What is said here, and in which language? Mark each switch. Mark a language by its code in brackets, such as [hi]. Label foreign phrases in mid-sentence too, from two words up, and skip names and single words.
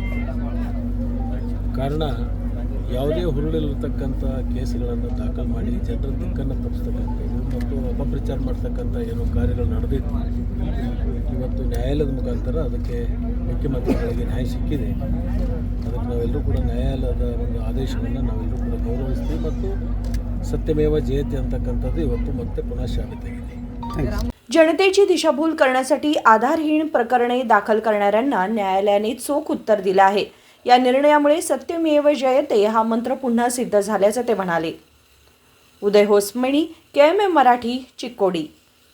[kn] ಕಾರಣ ಯಾವುದೇ ಹುರುಳಿರತಕ್ಕಂಥ ಕೇಸುಗಳನ್ನು ದಾಖಲು ಮಾಡಿ ಜನರ ದಿಕ್ಕನ್ನು ತಪ್ಪಿಸ್ತಕ್ಕಂಥದ್ದು ಮತ್ತು ಅಪಪ್ರಚಾರ ಮಾಡ್ತಕ್ಕಂಥ ಏನೋ ಕಾರ್ಯಗಳು ನಡೆದಿತ್ತು। ಇವತ್ತು ನ್ಯಾಯಾಲಯದ ಮುಖಾಂತರ ಅದಕ್ಕೆ ಮುಖ್ಯಮಂತ್ರಿಗಳಿಗೆ ನ್ಯಾಯ ಸಿಕ್ಕಿದೆ। ಅದಕ್ಕೆ ನಾವೆಲ್ಲರೂ ಕೂಡ न्यायालयದ ಒಂದು ಆದೇಶವನ್ನು ನಾವೆಲ್ಲರೂ ಕೂಡ ಗೌರವಿಸ್ತೀವಿ ಮತ್ತು [sa] सत्यमेव जयते [kn] ಅಂತಕ್ಕಂಥದ್ದು ಇವತ್ತು ಮತ್ತೆ ಪುನಃ ಸಾಬೀತಾಗಿದೆ। [mr] जनतेची दिशाभूल करण्यासाठी आधारहीन प्रकरणे दाखल करणाऱ्यांना न्यायालयाने चोख उत्तर दिलं आहे। या निर्णयामुळे सत्यमेव जयते हा मंत्र पुन्हा सिद्ध झाल्याचे ते म्हणाले। उदय होसमणी, KMM मराठी, चिक्कोडी।